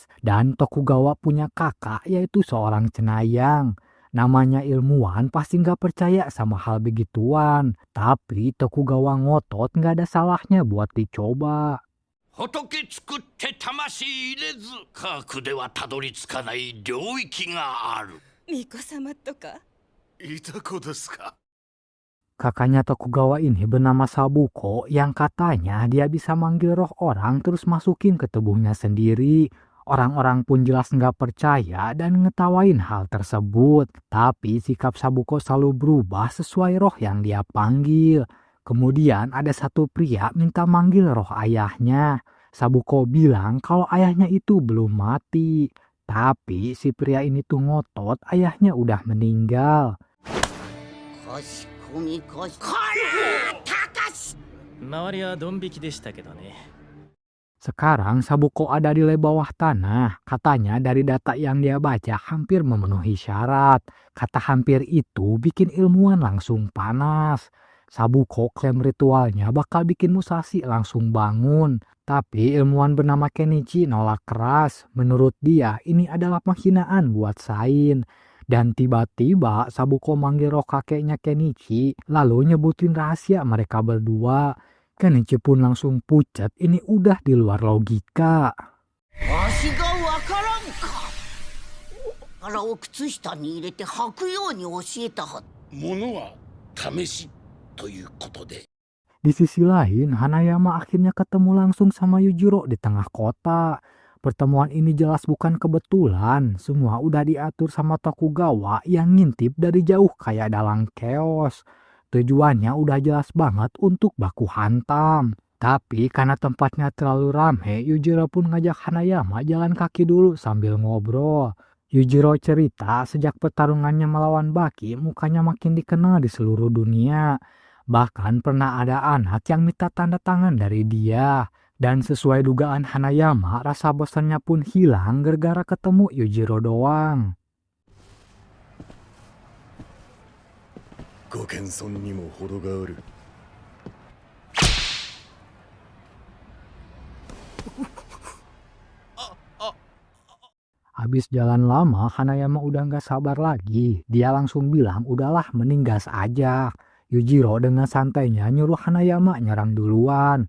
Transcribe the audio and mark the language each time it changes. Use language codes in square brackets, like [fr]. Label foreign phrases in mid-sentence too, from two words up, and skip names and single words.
[id] Dan Tokugawa punya kakak, yaitu seorang cenayang. Namanya ilmuwan pasti gak percaya sama hal begituan. Tapi Tokugawa ngotot gak ada salahnya buat dicoba. [ja] 仏作って魂入れず科学ではたどり着かない領域がある。巫女様とかいた子ですか。 [id] Kakaknya Tokugawa ini bernama Sabuko yang katanya dia bisa manggil roh orang terus masukin ke tubuhnya sendiri. Orang-orang pun jelas nggak percaya dan ngetawain hal tersebut. Tapi sikap Sabuko selalu berubah sesuai roh yang dia panggil. Kemudian ada satu pria minta manggil roh ayahnya. Sabuko bilang kalau ayahnya itu belum mati. Tapi si pria ini tuh ngotot ayahnya udah meninggal. [ja] 周りはドン引きでしたけどね。 [id] Sekarang Sabuko ada di bawah tanah. Katanya dari data yang dia baca hampir memenuhi syarat. Kata hampir itu bikin ilmuwan langsung panas. Sabuko klaim ritualnya bakal bikin Musashi langsung bangun. Tapi ilmuwan bernama Kenichi nolak keras. Menurut dia ini adalah penghinaan buat sains. Dan tiba-tiba Sabuko manggil roh kakeknya Kenichi, lalu nyebutin rahasia mereka berdua. Kenichi pun langsung pucat, ini udah di luar logika. [ja] わしがわからんか。腹を靴下に入れて履くように教えたはず。ものは試しということで。 [id] Di sisi lain, Hanayama akhirnya ketemu langsung sama Yujiro di tengah kota. Pertemuan ini jelas bukan kebetulan. Semua udah diatur sama Tokugawa yang ngintip dari jauh kayak dalang keos. Tujuannya udah jelas banget untuk baku hantam. Tapi karena tempatnya terlalu rame, Yujiro pun ngajak Hanayama jalan kaki dulu sambil ngobrol. Yujiro cerita sejak pertarungannya melawan Baki, mukanya makin dikenal di seluruh dunia. Bahkan pernah ada anak yang minta tanda tangan dari dia. Dan sesuai dugaan Hanayama, rasa bosannya pun hilang gara-gara ketemu Yujiro doang. [ja] ご謙遜にも程がある。 [id] Habis jalan lama, Hanayama udah nggak sabar lagi. Dia langsung bilang, udahlah mending gas aja. Yujiro dengan santainya nyuruh Hanayama nyerang duluan.